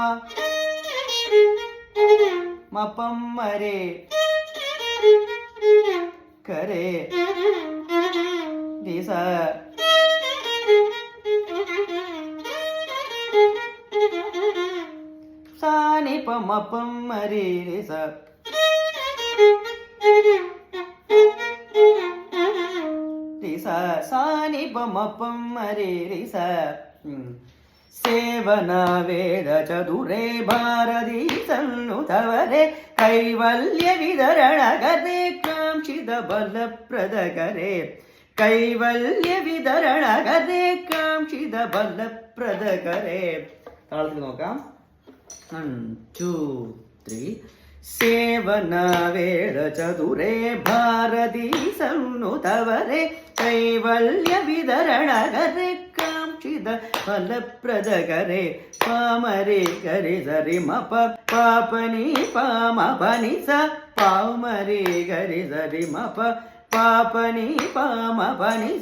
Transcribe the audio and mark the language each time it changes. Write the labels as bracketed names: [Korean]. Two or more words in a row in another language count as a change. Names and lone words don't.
[Sanskrit] മപം മരേ കരേ രി സ സാനി പമപം മരി രി സ രി സ സാനി പമപം മരി രി സ ಸೇವನ ವೇದ ಚದುರೆ ಭಾರತಿ ಸನ್ನುತವರೆ ಕೈವಲ್ಯ ವಿತರಣಗರೆ ಕಾಂಕ್ಷಿತ ಬಲಪ್ರದಗರೆ കൈവല്യ വിതരണകരെ കാംക്ഷിത ബലപ്രദകരെ. [Malayalam] താളത്തിൽ നോക്കാം. 1 2 3. [Sanskrit] സേവന വേദ ചതുരേ ഭാരതി സന്നുതവരെ കൈവല്യ വിതരണകരെ കാംക്ഷിത ഫലപ്രദകരെ പാമരെ ഗരി സരി മപ പാപനി പാമ പനി സ പാമരെ ഗരി സരി മപ പാപനി പാമ പനി സ.